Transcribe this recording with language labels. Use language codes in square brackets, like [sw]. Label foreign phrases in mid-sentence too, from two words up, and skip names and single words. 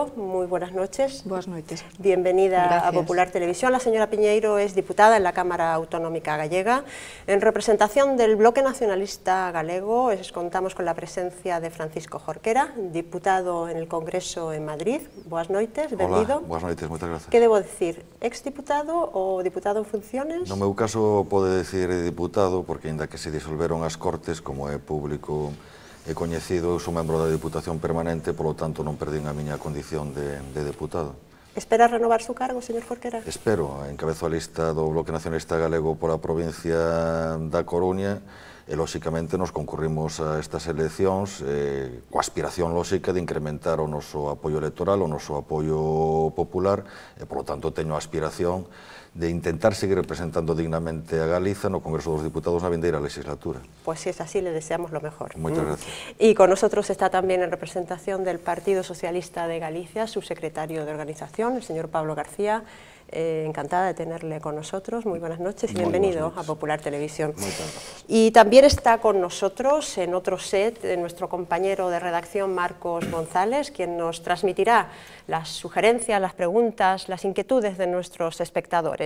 [es] Muy buenas noches. Buenas noches. Bienvenida Gracias. a Popular Televisión. La señora Piñeiro es diputada en la Cámara Autonómica Gallega. En representación del Bloque Nacionalista Galego contamos con la presencia de Francisco Jorquera, diputado en el Congreso en Madrid. [gl] Buenas noites, benvido. Hola, buenas noites, moitas gracias. [es] Que debo decir, exdiputado ou diputado en funciones? [gl] No meu caso pode decir diputado, porque ainda que se disolveron as Cortes, como é público e coñecido, eu sou membro da Diputación Permanente, polo tanto non perdín a miña condición de diputado. [es] Espera renovar su cargo, señor Jorquera? [gl] Espero, encabezo a lista do Bloque Nacionalista Galego pola provincia da Coruña, e, lóxicamente, nos concurrimos a estas eleccións coa aspiración lóxica de incrementar o noso apoio electoral, o noso apoio popular, e, polo tanto, teño a aspiración de intentar seguir representando dignamente a Galiza no Congreso dos Diputados na vindeira legislatura. [es] Pues si es así, le deseamos lo mejor. Muchas gracias. Y con nosotros está también en representación del Partido Socialista de Galicia, su secretario de organización, el señor Pablo García. Encantada de tenerle con nosotros. Muy buenas noches y bienvenido a Popular Televisión. Y también está con nosotros en otro set nuestro compañero de redacción Marcos González, quien nos transmitirá las sugerencias, las preguntas, las inquietudes de nuestros espectadores.